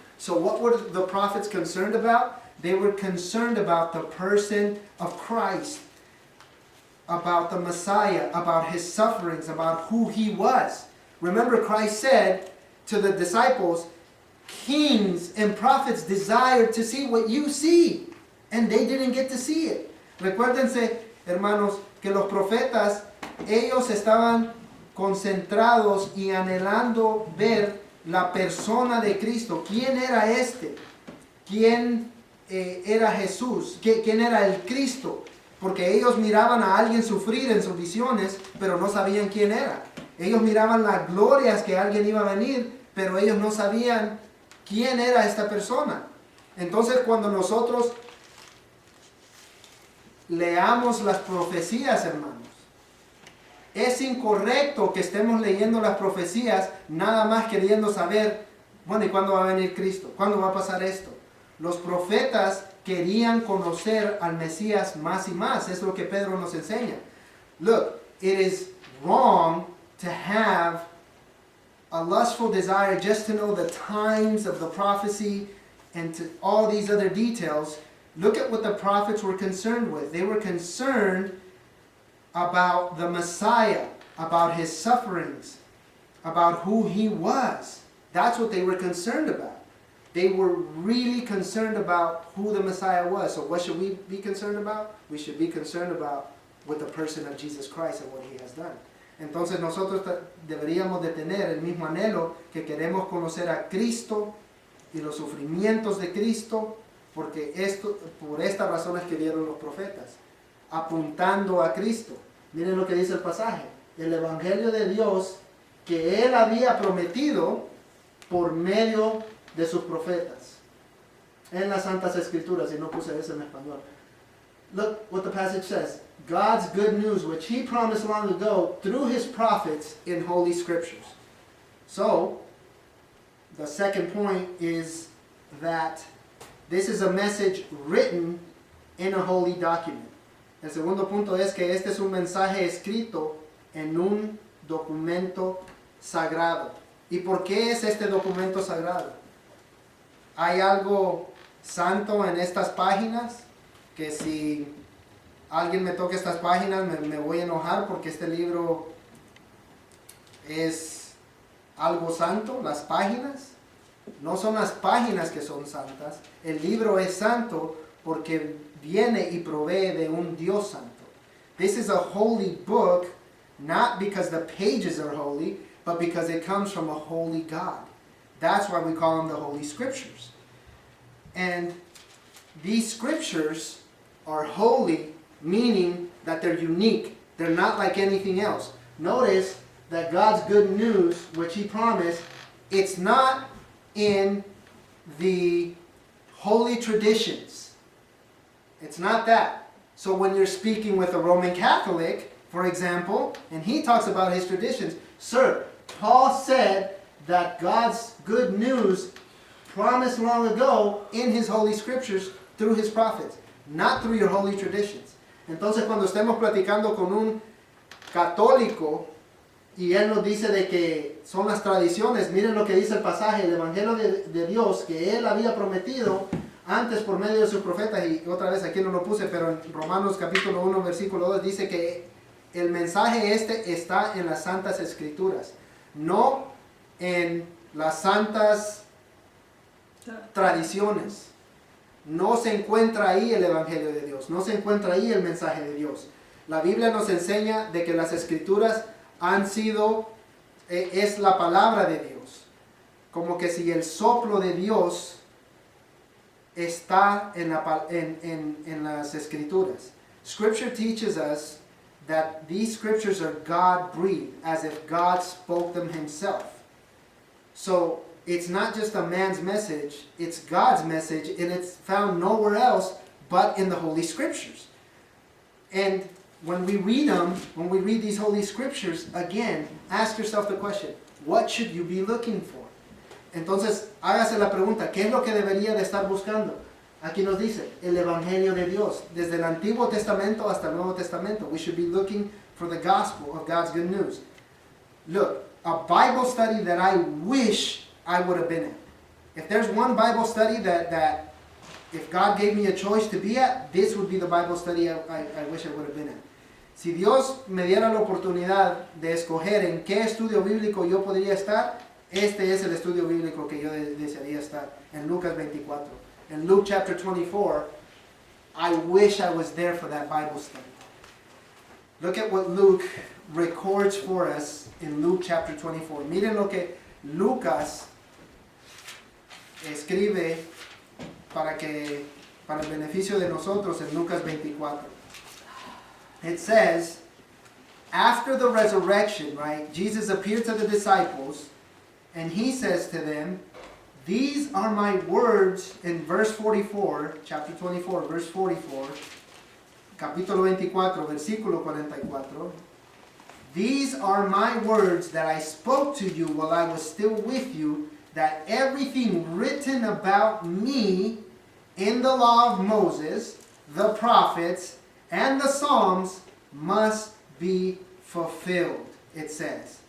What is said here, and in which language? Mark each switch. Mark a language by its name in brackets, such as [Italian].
[English] So what were the prophets concerned about? They were concerned about the person of Christ, about the Messiah, about his sufferings, about who he was. Remember, Christ said to the disciples, kings and prophets desired to see what you see, and they didn't get to see it. [Spanish] Recuérdense, hermanos, que los profetas, ellos estaban concentrados y anhelando ver la persona de Cristo. ¿Quién era este? ¿Quién era Jesús? ¿Quién era el Cristo? Porque ellos miraban a alguien sufrir en sus visiones, pero no sabían quién era. Ellos miraban las glorias que alguien iba a venir, pero ellos no sabían quién era esta persona. Entonces, cuando nosotros leamos las profecías, hermanos, es incorrecto que estemos leyendo las profecías nada más queriendo saber, bueno, ¿y cuándo va a venir Cristo? ¿Cuándo va a pasar esto? Los profetas querían conocer al Mesías más y más. Es lo que Pedro nos enseña. [English] Look, it is wrong to have a lustful desire just to know the times of the prophecy and to all these other details. Look at what the prophets were concerned with. They were concerned about the Messiah, about his sufferings, about who he was. That's what they were concerned about. They were really concerned about who the Messiah was. So what should we be concerned about? We should be concerned about with the person of Jesus Christ and what he has done. [Spanish] Entonces nosotros deberíamos de tener el mismo anhelo que queremos conocer a Cristo y los sufrimientos de Cristo, porque por esta razón escribieron los profetas, apuntando a Cristo. Miren lo que dice el pasaje. El Evangelio de Dios que Él había prometido por medio de sus profetas. En las Santas Escrituras, y no puse eso en español. [English] Look what the passage says. God's good news, which He promised long ago through His prophets in Holy Scriptures. So, the second point is that this is a message written in a holy document. [Spanish] El segundo punto es que este es un mensaje escrito en un documento sagrado. ¿Y por qué es este documento sagrado? ¿Hay algo santo en estas páginas? Que si alguien me toca estas páginas me voy a enojar porque este libro es algo santo. Las páginas no son las páginas que son santas. El libro es santo porque viene y provee de un Dios santo. [English] This is a holy book, not because the pages are holy, but because it comes from a holy God. That's why we call them the Holy Scriptures. And these scriptures are holy, meaning that they're unique. They're not like anything else. Notice that God's good news, which He promised, it's not in the holy traditions. It's not that. So when you're speaking with a Roman Catholic, for example, and he talks about his traditions, sir, Paul said that God's good news promised long ago in his holy scriptures through his prophets, not through your holy traditions. [Spanish] Entonces cuando estemos platicando con un católico y él nos dice de que son las tradiciones, miren lo que dice el pasaje, el Evangelio de Dios que él había prometido antes por medio de sus profetas, y otra vez aquí no lo puse, pero en Romanos capítulo 1 versículo 2 dice que el mensaje este está en las santas escrituras, no en las santas tradiciones. No se encuentra ahí el Evangelio de Dios, no se encuentra ahí el mensaje de Dios. La Biblia nos enseña de que las escrituras han sido, es la palabra de Dios. Como que si el soplo de Dios está en las escrituras. [English] Scripture teaches us that these scriptures are God-breathed, as if God spoke them Himself. So, it's not just a man's message, it's God's message, and it's found nowhere else but in the Holy Scriptures. And when we read them, when we read these Holy Scriptures, again, ask yourself the question, what should you be looking for? [Spanish] Entonces, hágase la pregunta, ¿qué es lo que debería de estar buscando? Aquí nos dice, el Evangelio de Dios, desde el Antiguo Testamento hasta el Nuevo Testamento. [English] We should be looking for the gospel of God's good news. Look, a Bible study that I wish I would have been in. If there's one Bible study that if God gave me a choice to be at, this would be the Bible study I wish I would have been in. [Spanish] Si Dios me diera la oportunidad de escoger en qué estudio bíblico yo podría estar, este es el estudio bíblico que yo desearía estar, en Lucas 24. [English] In Luke chapter 24, I wish I was there for that Bible study. Look at what Luke records for us in Luke chapter 24. [Spanish] Miren lo que Lucas escribe para el beneficio de nosotros en Lucas 24. [English] It says, after the resurrection, right, Jesus appeared to the disciples, and He says to them, these are my words, in verse 44, chapter 24, verse 44, [Spanish] capítulo 24, versículo 44, [English] these are my words that I spoke to you while I was still with you, that everything written about me in the law of Moses, the prophets, and the Psalms must be fulfilled, it says.